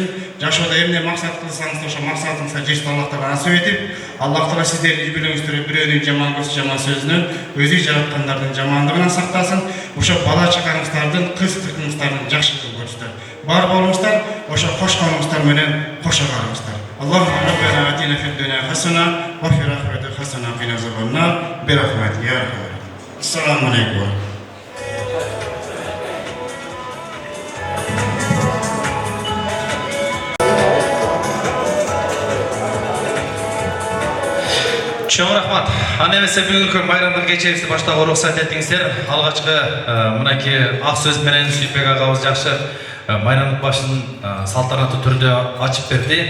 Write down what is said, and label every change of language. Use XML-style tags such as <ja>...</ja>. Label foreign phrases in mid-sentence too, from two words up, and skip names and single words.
<ky>Жашоодо эмне максат кылсаңыз, ошо максатыңызга жетишти Аллах таала насип этип, Аллах таала сиздердин үй бүлөңүздөргө бирөөнүн жаман көз жаман сөзүнөн, өзү жараткандардын жамандыгынан сактасын. Ошо бала чакаңыздардын, кыз-кыркыңыздардын жакшылыгын көрсүңүздөр. Бар болуңуздар, ошо кошконуңуздар менен кошо караңыздар.</ky> <ar>اللهم ربنا آتنا في الدنيا حسنة وفي الآخرة حسنة وقنا عذاب النار برحمتك يا أرحم الراحمين. السلام عليكم.</ar> <ky>Чоң рахмат. Аны эмесе бүгүнкү майрамдын кечебизди баштап уруксат этиңиздер. Алгачкы мынакей ак сөз менен Сүйүнбек агабыз жакшы майрамдык башын салтанаттуу түрдө ачып берди.</ky>